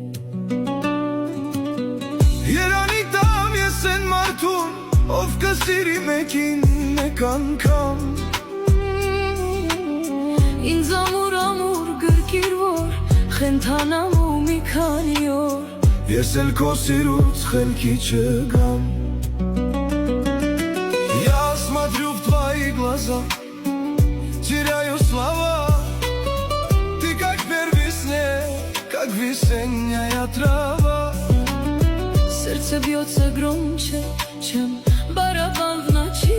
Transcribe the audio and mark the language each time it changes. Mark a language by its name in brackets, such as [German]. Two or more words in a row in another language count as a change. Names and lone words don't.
[Armenian] Երանի տամ ես են մարդուն, ով կսիրի մեկին մեկ անգամ, ինձ ամուր գրկիր, որ խենթանամ ու մի քանի օր, ես էլ քո սիրուց խելքի չգամ։ [Russian] Я смотрю в твои глаза, теряю слова, ты как первый снег, как весенняя трава. Сердце бьется громче, чем барабан в ночи.